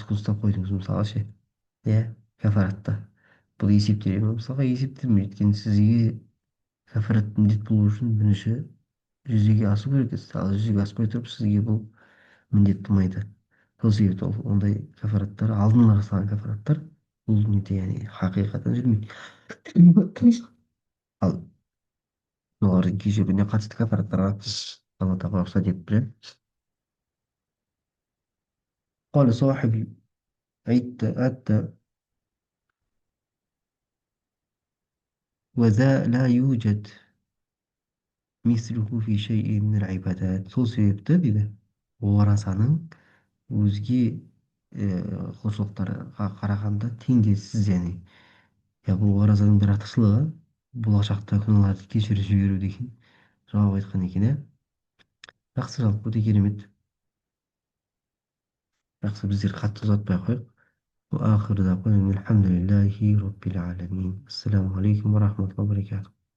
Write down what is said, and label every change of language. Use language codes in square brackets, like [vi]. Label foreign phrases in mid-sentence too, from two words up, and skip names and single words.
[kk] күн ұстап қойдыңыз мысалға ше иә кафаратта бұл есептеледі ме мысалға есептелмейді өйткені сізге кафарат міндет болу үшін бірінші жүзеге асу керек ал жүзеге аспай тұрып сізге бұл міндет тумайды сол себепті ол ондай кафараттар алдын ала жасалған кафараттар бұл неде яғни хақиқатан жүрмейді ал олардың кешіруіне қатысты кафараттарға алла тағала рұқсат етіп білемін [ar] قال صاحب عدة وذا لا يوجد مثله في شيء من العبادات [kk] сол себепті дейді оразаның өзге құлшылықтарға қарағанда теңдессіз яғни бұл оразаның бір артықшылығы болашақта күнәларды кешіріп жіберу деген жауап айтқан екен иә жақсы жалпы өте керемет жақсы біздер қатты ұзатпай ақ қояйық [ar] وآخر دعوانا الحمد لله رب العالمين السلام عليكم ورحمة الله وبركاته